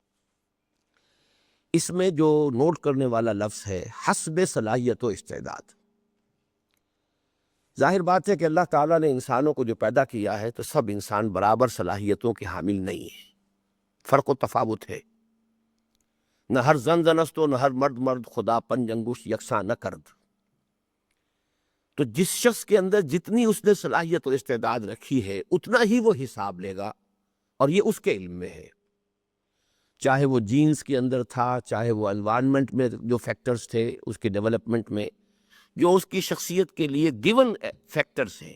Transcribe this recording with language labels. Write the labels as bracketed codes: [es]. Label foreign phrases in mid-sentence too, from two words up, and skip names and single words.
[ur] اس میں جو نوٹ کرنے والا لفظ ہے حسب صلاحیت و استعداد، ظاہر بات ہے کہ اللہ تعالیٰ نے انسانوں کو جو پیدا کیا ہے تو سب انسان برابر صلاحیتوں کے حامل نہیں ہیں، فرق و تفاوت ہے، [fa] نہ ہر زن زنست و نہ ہر مرد مرد، خدا پنج انگوش یکساں نہ کرد۔ [ur] تو جس شخص کے اندر جتنی اس نے صلاحیت اور استعداد رکھی ہے اتنا ہی وہ حساب لے گا، اور یہ اس کے علم میں ہے، چاہے وہ جینز کے اندر تھا، چاہے وہ انوائرمنٹ میں جو فیکٹرز تھے اس کے ڈیولپمنٹ میں، جو اس کی شخصیت کے لیے [en] given factors [ur] ہیں۔